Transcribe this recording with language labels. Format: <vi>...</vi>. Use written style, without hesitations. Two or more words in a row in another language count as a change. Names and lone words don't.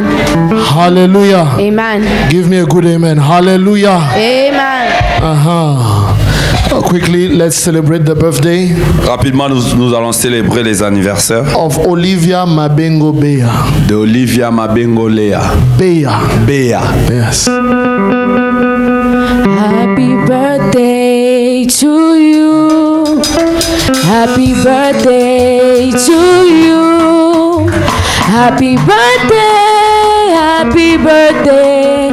<en>Hallelujah. Amen. Give me a good amen. Hallelujah. Amen. Quickly, let's celebrate the birthday</en> <fr>Rapidement, nous allons célébrer les anniversaires</fr> <en>of Olivia Mabengo Bea.</en> <fr>de Olivia Mabengo Lea.</fr> <en>Bea. Bea. Yes. Happy birthday to you. Happy birthday to you. Happy birthday. Happy birthday.</en>